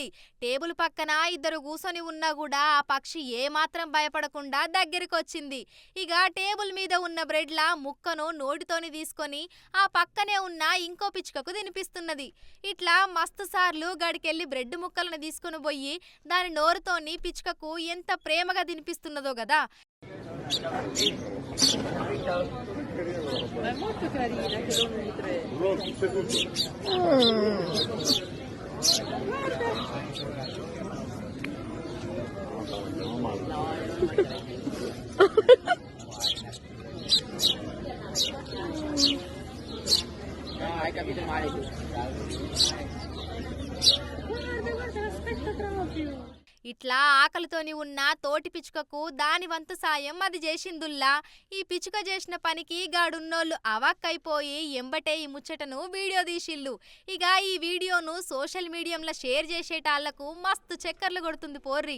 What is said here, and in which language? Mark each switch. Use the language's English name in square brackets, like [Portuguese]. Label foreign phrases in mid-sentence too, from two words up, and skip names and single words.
[Telugu] టేబుల్ పక్కన ఇద్దరు కూసొని ఉన్నా కూడా ఆ పక్షి ఏమాత్రం భయపడకుండా దగ్గరికి వచ్చింది. ఇక టేబుల్ మీద ఉన్న బ్రెడ్లా ముక్కను నోటితోని తీసుకొని ఆ పక్కనే ఉన్న ఇంకో పిచ్చుకకు తినిపిస్తున్నది. ఇట్లా మస్తు సార్లు గడికెళ్ళి బ్రెడ్ ముక్కలను తీసుకుని పోయి దాని నోరుతోని పిచ్చుకకు ఎంత ప్రేమగా తినిపిస్తున్నదో కదా. [Italian] Ma è molto carina che non mi prende. No, hai capito male tu. Guarda, aspetta proprio. [Telugu] ఇట్లా ఆకలితోని ఉన్న తోటి పిచ్చుకకు దాని వంతు సాయం అది చేసిందుల్లా. ఈ పిచ్చుక చేసిన పనికి గాడున్నోళ్ళు అవాక్కైపోయి ఎంబటే ఈ ముచ్చటను వీడియో తీసిల్లు. ఇక ఈ వీడియోను [English] social mediumlo [Telugu] షేర్ చేసేటాళ్లకు మస్తు చక్కర్లు కొడుతుంది పోర్రి.